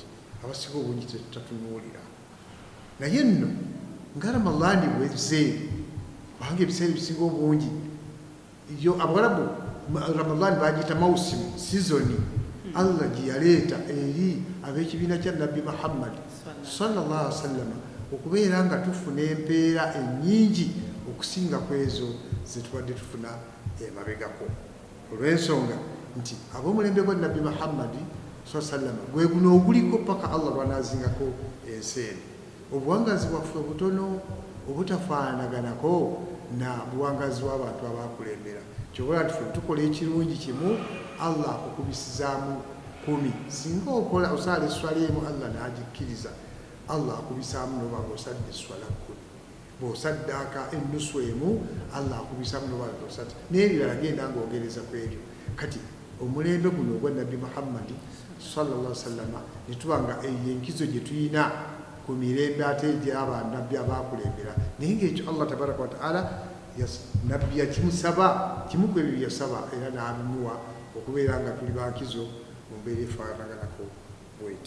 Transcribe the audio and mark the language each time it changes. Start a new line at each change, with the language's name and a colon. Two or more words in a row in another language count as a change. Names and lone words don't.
Ganda: Abasinga obungi tetatunuulira. Naye nno nga Ramadani bwezze, kubanga ebiseera ebisinga obungi Abawarabu Ramadani bagiyita mausimu, sizoni, Allah gye yaleeta eri ab'ekibiina kya Nabbi Muhammad
Arabic: صلى الله عليه وسلم
Ganda: okubeera nga tufuna empeera ennyingi okusinga ku ezo ze tubadde tufuna emabegako. Olw'ensonga nti ab'omulembe gwa Nabbi Muhammad
Arabic: صلى الله عليه وسلم
Ganda: gwe guno oguliko paka Allah lwanaazingako ensi eno. Obuwangazi bwaffe obutono obutafaanaganako na buwangazi bw'abantu abaakulembera. Kyobola nti ffe tukola ekirungi kimu, Allah akukubisizaamu 10. Singa okola osaala esswala emu Allah n'agikkiriza, Allah akubisaamu n'oba ng'osadde esswala 10. Bw'osaddaaka ennusu emu, Allah akubisaamu n'oba ng'osadde, n'ebirala genda ng'ogereza ku ebyo. Kati omulembe guno ogwa Nabbi Muhammad
Arabic: صلى الله عليه وسلم
Ganda: ne tuba nga eyo enkizo gye tulina ku mirembe ate gy'abannabbi abaakulembera. Naye ng'ekyo
Arabic: الله تبارك وتعالى
Ganda: nabbi yakimusaba, kimu ku ebyo yasaba era n'abimuwa okubeera nga tuli bankizo mu mbeera efaanaganako bwetyo.